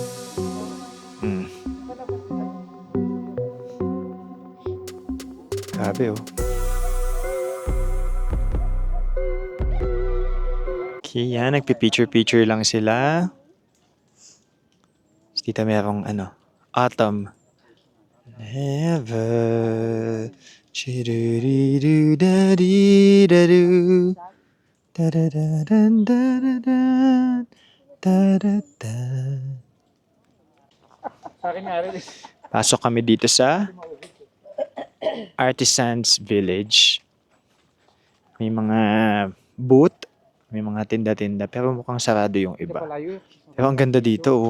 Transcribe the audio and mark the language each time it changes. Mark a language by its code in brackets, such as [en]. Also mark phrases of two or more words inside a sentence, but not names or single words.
[tl] Grabe, oh. Kaya nagpi-picture lang sila. Dito merong autumn. Never. Chiruriru-dari-daru. Da-da-da-dan-da-da-dan. Da-da-da. Pasok kami dito sa Artisans Village. May mga booth, may mga tinda-tinda, pero mukhang sarado yung iba. Pero ang ganda dito, oh.